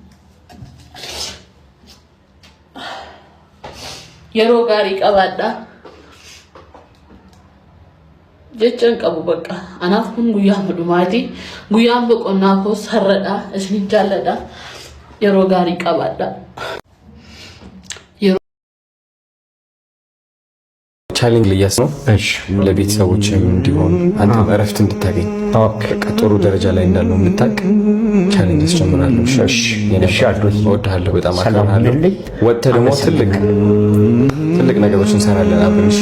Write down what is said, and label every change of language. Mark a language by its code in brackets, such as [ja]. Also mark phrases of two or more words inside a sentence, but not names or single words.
[om] yeroo gaarii qabaadha jechaan qabu bakka anaaf kun guyyaa dhumaati. guyyaan boqonnaa koo sarradha. isin jaalladha. yeroo gaarii qabaadha. [am] ቻሌንጅ ልያስ ነው። እሺ ለቤተሰቦችም እንዲሆን አንተ እረፍት እንድታገኝ ጥሩ ደረጃ ላይ እንዳለው እንድታቅ ቻሌንጅ አስጀምራለሁ። እሺ እወድሃለሁ፣ በጣም አከብርሃለሁ። ወጥተህ ደግሞ ትልቅ ነገሮችን እንሰራለን አብረን። እሺ